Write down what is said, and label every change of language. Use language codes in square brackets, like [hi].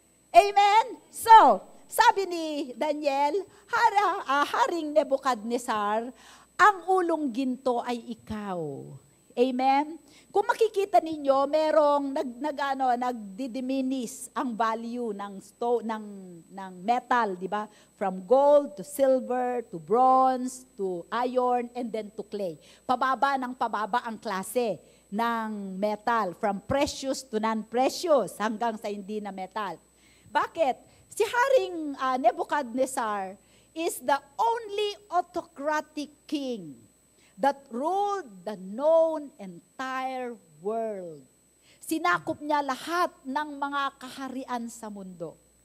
[tl] Amen? So, sabi ni Daniel, Haring Nebuchadnezzar, ang ulong ginto ay ikaw. Amen? Kung makikita ninyo, merong nagdidiminis ang value ng metal, di ba? [en] From gold to silver to bronze to iron and then to clay. [tl] Pababa ng pababa ang klase ng metal, [en] from precious to non-precious [tl] hanggang sa hindi na metal. Bakit? Si Haring [en] Nebuchadnezzar is the only autocratic king that ruled the known entire world. [tl] Sinakop niya lahat ng mga kaharian sa mundo.